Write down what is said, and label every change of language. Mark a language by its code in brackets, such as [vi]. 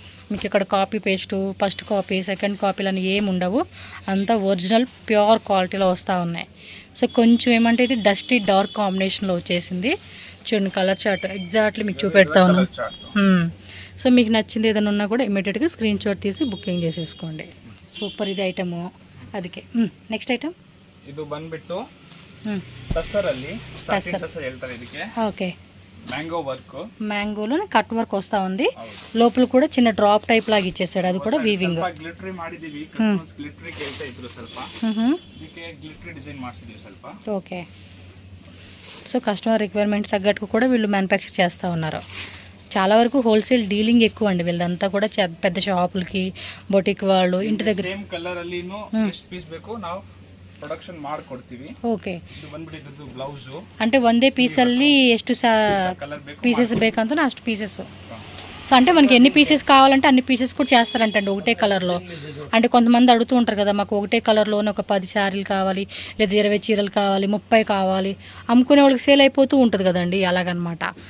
[te] మీకు ఇక్కడ copy paste, first copy, second కాపీలు అని ఏమి ఉండవు, అంతా ఒరిజినల్ ప్యూర్ క్వాలిటీలో వస్తూ ఉన్నాయి. సో కొంచెం ఏమంటే ఇది డస్టీ డార్క్ కాంబినేషన్లో వచ్చేసింది. చూడండి కలర్ చార్ట్ ఎగ్జాక్ట్లీ మీకు చూపెడతా ఉన్నాను. సో మీకు నచ్చింది ఏదైనా ఉన్నా కూడా ఇమీడియట్గా స్క్రీన్ షాట్ తీసి బుకింగ్ చేసేసుకోండి. సూపర్ ఇది ఐటము. [kn] ಅದಕ್ಕೆ ನೆಕ್ಸ್ಟ್ ಐಟಮ್ ಇದು ಬಂದ್ಬಿಟ್ಟು ಟಸರ್ ಅಲ್ಲಿ ಸ್ಟಾರ್ಟಿಂಗ್ ಟಸರ್ ಹೇಳ್ತಾರೆ ಇದಕ್ಕೆ. [en] okay, mango work, [te] మ్యాంగోలో cut work వస్తా ఉంది. లోపల కూడా చిన్న డ్రాప్ టైప్ లాగా ఇచ్చేసాడు, అది కూడా వీవింగ్. [kn] గ్లిటరీ ಮಾಡಿದೀವಿ, ಕಸ್ಟಮರ್ಸ್ ಗ್ಲಿಟರಿ ಕೇಳ್ತಾ ಇದ್ರು ಸ್ವಲ್ಪ, ಇದಕ್ಕೆ ಗ್ಲಿಟರಿ ಡಿಸೈನ್ ಮಾಡಿಸಿದೀವಿ ಸ್ವಲ್ಪ. [te] ఓకే, సో కస్టమర్ రిక్వైర్మెంట్ తగ్గట్టు కూడా వీళ్ళు మ్యానుఫ్యాక్చర్ చేస్తూ ఉన్నారు. చాలా వరకు హోల్సేల్ డీలింగ్ ఎక్కువ అండి వీళ్ళంతా కూడా, పెద్ద షాపులకి, బొటిక్ వాళ్ళు ఇంటి దగ్గర. [kn] ಸೇಮ್ ಕಲರ್ ಅಲ್ಲಿ ಎಷ್ಟು ಪೀಸ್ ಬೇಕು ನಾವು ಪ್ರೊಡಕ್ಷನ್ ಮಾಡ್ಕೊಡ್ತೀವಿ. [en] okay, [kn] ಇದು ಬಂದ್ಬಿಟ್ಟು ಬ್ಲೌಸ್ అంటే ಒಂದೇ పీసಲ್ಲಿ ಎಷ್ಟು పీసెస్ ಬೇಕಂತ అಷ್ಟು పీసెస్. [te] సో అంటే మనకి ఎన్ని పీసెస్ కావాలంటే అన్ని పీసెస్ కూడా చేస్తారంటండి ఒకటే కలర్లో. అంటే కొంతమంది అడుగుతూ ఉంటారు కదా, మాకు ఒకటే కలర్లోనే ఒక 10 శారీలు కావాలి, లేదా 20 చీరలు కావాలి, 30 కావాలి, అమ్ముకునే వాళ్ళకి సేల్ అయిపోతూ ఉంటుంది కదండి, అలాగనమాట.